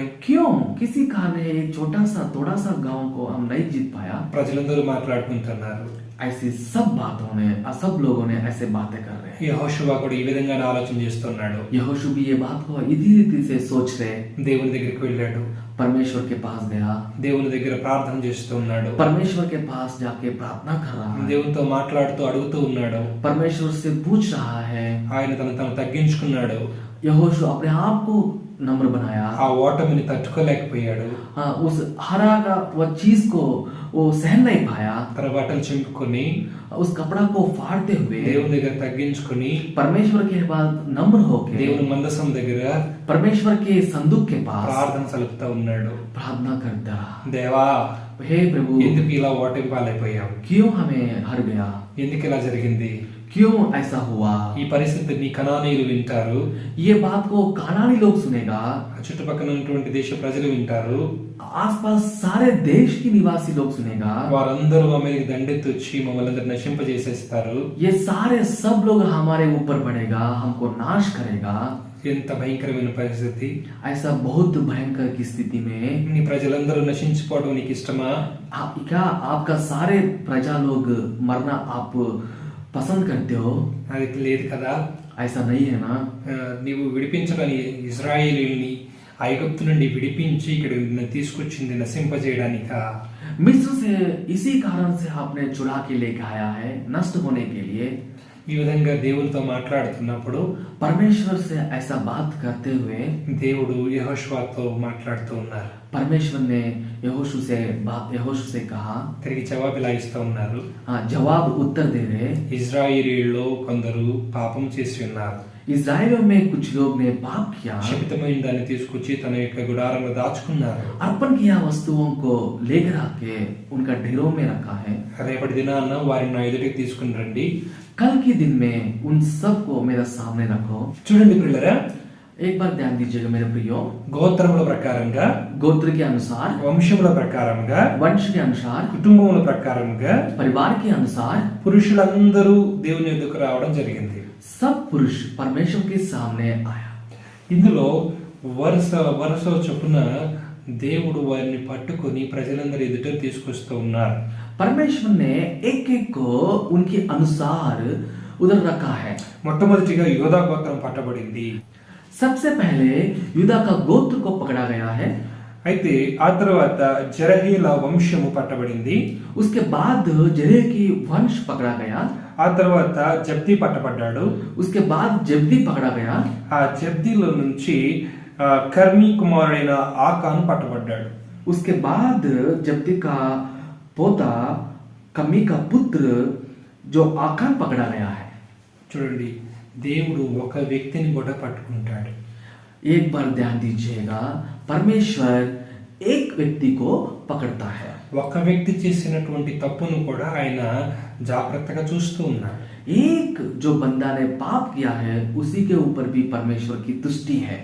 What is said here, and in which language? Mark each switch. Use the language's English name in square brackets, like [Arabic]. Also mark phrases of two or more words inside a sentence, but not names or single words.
[Hindi] क्यों? किसी कारण है छोटा सा थोड़ा सा गांव को हम नहीं जीत पाया। [Telugu] ప్రజలందరూ మాట్లాడుకుంటున్నారు. [Hindi] ऐसी सब बातों ने सब लोगों ने ऐसे बातें कर रहे हैं। [Telugu] యెహోషువ కూడా ఈ విధంగానే ఆలోచన చేస్తున్నాడు. [Hindi] यहोशू भी ये बात को इसी रीति से सोच रहे। [Telugu] దేవుని దగ్గరికి వెళ్ళాడు. [Hindi] परमेश्वर के पास गया। [Telugu] దేవుని దగ్గర ప్రార్థన చేస్తూ ఉన్నాడు. [Hindi] परमेश्वर के पास जाके प्रार्थना कर रहा है। [Telugu] దేవునితో మాట్లాడుతూ అడుగుతూ ఉన్నాడు. [Hindi] परमेश्वर से पूछ रहा है। [Telugu] ఆయన తను తగ్గించుకున్నాడు. [Hindi] यहोशू अपने आप को नम्र बनाया। [Telugu] ఆ ఓటమిని తట్టుకోలేకపోయాడు. [Hindi] हाँ, उस हरा का वो चीज को वो सहन नहीं पाया। [Telugu] తన బట్టలు చింపుకొని [Hindi] उस कपड़ा को फाड़ते हुए [Telugu] దేవుని దగ్గర తగ్గించుకొని [Hindi] परमेश्वर के पास नम्र होके [Telugu] దేవుని మందసం దగ్గర [Hindi] परमेश्वर के संदूक के पास [Telugu] ప్రార్థన సలుపుతా ఉన్నాడు. [Hindi] प्रार्थना करता। [Telugu] దేవా, [Hindi] हे प्रभु, [Telugu] ఎందుకు ఇలా ఓటమి పాలైపోయావు? [Hindi] क्यों हमें हर गया? [Telugu] ఎందుకు ఇలా జరిగింది? [Hindi] क्यों ऐसा हुआ? [Telugu] ఈ పరిస్థితిని కనానీయులు వింటారు. [Hindi] ये बात को कानानी लोग सुनेगा। [Telugu] ఆ చుట్టుపక్కల ఉన్నటువంటి దేశ ప్రజలు వింటారు. [Hindi] आसपास सारे देश की निवासी लोग सुनेगा। [Telugu] వారందరూ మా మీదకి దండెత్తి వచ్చి మమ్మల్ని అందరిని నశింపజేసేస్తారు. [Hindi] ये सारे सब लोग हमारे ऊपर बढ़ेगा, हमको नाश करेगा। [Telugu] ఎంత భయంకరమైన పరిస్థితి! [Hindi] ऐसा बहुत भयंकर की स्थिति में [Telugu] నీ ప్రజలందరూ నశించిపోవడం నీకు ఇష్టమా? [Hindi] क्या आपका सारे प्रजा लोग मरना आप पसंद करते हो? [Telugu] అది లేదు కదా. [Hindi] ऐसा नहीं है ना। [Telugu] నీవు విడిపించడానికి ఇజ్రాయేలీయుల్ని ఐగుప్తు నుండి విడిపించి ఇక్కడ తీసుకొచ్చింది నశింపజేయడానికా? [Hindi] मिस्र से इसी कारण से आपने चुरा के लेके आया है, नष्ट होने के लिए। [Telugu] ఈ విధంగా దేవునితో మాట్లాడుతున్నప్పుడు [Hindi] परमेश्वर से ऐसा बात करते हुए [Telugu] దేవుడు యెహోషువతో మాట్లాడుతూ ఉన్నారు. [Hindi] परमेश्वर ने यहोशू से कहा। [Telugu] తిరిగి జవాబు ఇలా ఇస్తూ ఉన్నారు. [Hindi] जवाब उत्तर दे रहे। [Telugu] ఇజ్రాయేలీయుల్లో కొందరు పాపం చేసి ఉన్నారు. [Hindi] इजराइलियों में कुछ लोग ने पाप किया। [Telugu] శపితమైన దాన్ని తీసుకొచ్చి తన యొక్క గుడారంలో దాచుకున్నారు. [Hindi] अर्पण किया वस्तुओं को लेकर आके उनका ढेरों में रखा है। [Telugu] రేపటి దినాన వారిని నా ఎదుటికి తీసుకుని రండి. [Hindi] कल के दिन में उन सब को मेरे सामने रखो। [Telugu] చూడండి ప్రియులారా, [Hindi] एक बार ध्यान दीजिएगा मेरे प्रियो। [Telugu] గోత్రముల ప్రకారంగా, [Hindi] गोत्र के अनुसार, [Telugu] వంశముల ప్రకారంగా, [Hindi] वंश के अनुसार, [Telugu] కుటుంబముల ప్రకారంగా [Hindi] परिवार के अनुसार [Telugu] పురుషులందరూ దేవుని ఎదుకు రావడం జరిగింది. [Hindi] सब पुरुष परमेश्वर के सामने आया। [Telugu] ఇందులో వరుస వరుస చొప్పున దేవుడు వారిని పట్టుకొని ప్రజలందరి ఎదుట తీసుకొస్తూ ఉన్నారు. [Hindi] परमेश्वर ने एक एक को उनके अनुसार उधर रखा है। [Telugu] మొట్టమొదటిగా యోధా గోత్రం పట్టబడింది. [Hindi] सबसे पहले यूदा का गोत्र को पकड़ा गया है। [Telugu] అయితే ఆ తర్వాత జెరహీల వంశము పట్టబడింది. [Hindi] उसके बाद जरे की वंश पकड़ा गया। [Telugu] ఆ తర్వాత జబ్ది పట్టబడ్డాడు. [Hindi] उसके बाद जब्दी पकड़ा गया। [Telugu] ఆ జబ్దీలో నుంచి కర్మీ కుమారుడైన ఆకాను పట్టబడ్డాడు. [Hindi] उसके बाद जब्दी का पोता कमी का पुत्र जो आकान पकड़ा गया है। [Telugu] చూడండి, దేవుడు ఒక వ్యక్తిని కూడా పట్టుకుంటాడు. [Hindi] एक बार ध्यान दीजिएगा, परमेश्वर एक व्यक्ति को पकड़ता है। [Telugu] ఒక వ్యక్తి చేసినటువంటి తప్పును కూడా ఆయన జాగ్రత్తగా చూస్తూ ఉన్నాడు. [Hindi] एक जो बंदा ने पाप किया है उसी के ऊपर भी परमेश्वर की तुष्टि है।